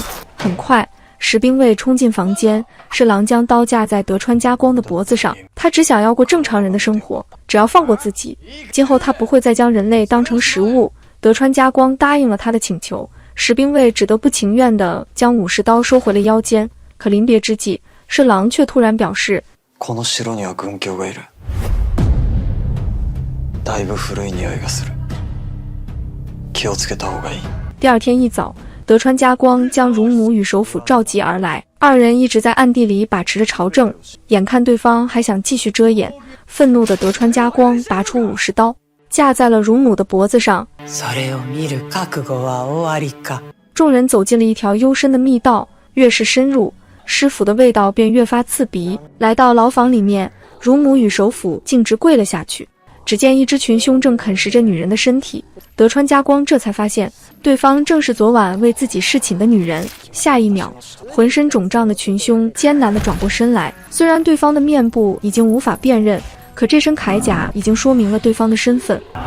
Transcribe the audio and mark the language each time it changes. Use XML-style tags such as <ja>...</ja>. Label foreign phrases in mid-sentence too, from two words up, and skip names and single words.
<zh>很快，石兵衛衝進房間，侍郎將刀架在德川家光的脖子上。他只想要過正常人的生活，只要放過自己，今後他不会再将人類當成食物。德川家光答應了他的請求。石兵衛只得不情願地將武士刀收回了腰間，可臨別之際，侍郎卻突然表示：</zh> <ja>この城には軍教がいる。だいぶ古い匂いがする。気をつけた方がいい。</ja> <zh>第二天一早，德川家光將乳母與首輔召集而來，二人一直在暗地裡把持着朝政，眼看對方還想繼續遮掩，憤怒的德川家光拔出武士刀，架在了乳母的脖子上。眾人走進了一條幽深的密道，越是深入，屍腐的味道便越發刺鼻。來到牢房裡面，乳母與首輔徑直跪了下去。只見一隻群凶正啃食着女人的身體，德川家光這才發現對方正是昨晚為自己侍寢的女人。下一秒，渾身腫脹的群凶艱難地轉過身來，雖然對方的面部已經無法辨認，可這身鎧甲已經說明了對方的身份。</zh>